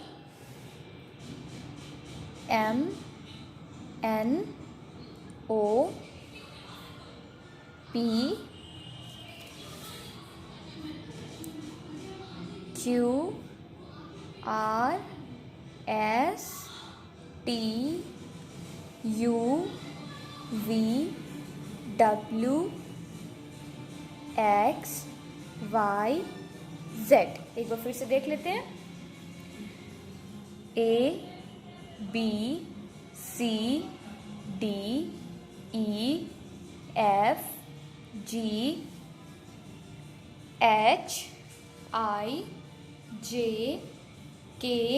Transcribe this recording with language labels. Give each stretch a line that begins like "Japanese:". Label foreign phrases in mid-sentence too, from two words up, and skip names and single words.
English: M, N, O, P, Q, R, S, T, U, V, W, X, Y, Z।
Hindi: एक बार फिर से देख लेते हैं।
English: A, B, C, D, E, F, G, H, I, J, K,